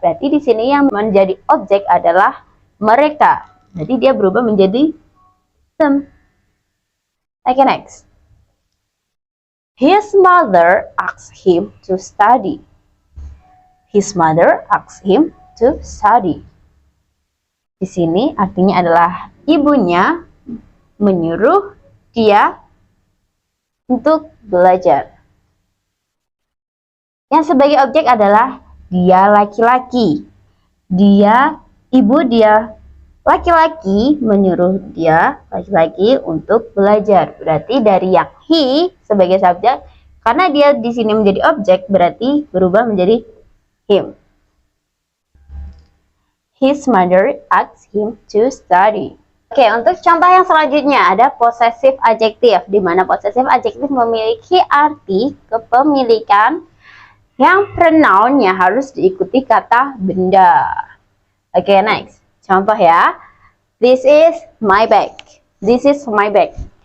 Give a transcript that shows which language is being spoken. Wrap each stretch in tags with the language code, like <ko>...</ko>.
<id>Berarti di sini yang menjadi objek adalah mereka. Jadi dia berubah menjadi them.</id> <en>Okay, next. His mother asked him to study. His mother asked him to study.</en> <id>Di sini artinya adalah ibunya menyuruh dia untuk belajar. Yang sebagai objek adalah dia laki-laki. Ibu dia laki-laki menyuruh dia laki-laki untuk belajar. Berarti dari yang he sebagai subjek, karena dia di sini menjadi objek, berarti berubah menjadi him.</id> <en>His mother asked him to study.</en> <id>Oke, untuk contoh yang selanjutnya ada possessive adjective, di mana possessive adjective memiliki arti kepemilikan yang pronounnya harus diikuti kata benda.</id> <en>Oke, next.</en> <id>Contoh ya.</id> <en>This is my bag. This is my bag.</en>